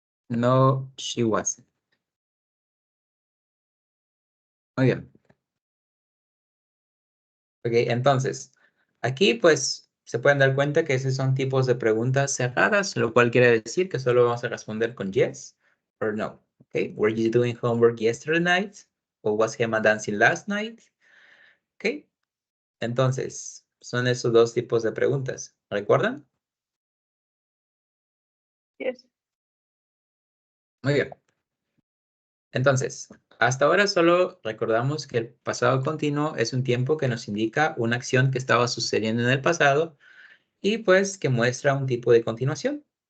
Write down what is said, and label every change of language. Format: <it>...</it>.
<en>no, she wasn't.</en> <es>Muy bien. Ok, entonces, aquí pues se pueden dar cuenta que esos son tipos de preguntas cerradas, lo cual quiere decir que solo vamos a responder con</es> <en>yes or no. Ok, were you doing homework yesterday night? O was Gemma dancing last night?</en> <es>Ok, entonces, son esos dos tipos de preguntas. ¿Recuerdan?</es> <en>Yes.</en> <es>Muy bien. Entonces, hasta ahora solo recordamos que el pasado continuo es un tiempo que nos indica una acción que estaba sucediendo en el pasado y pues que muestra un tipo de continuación.</es>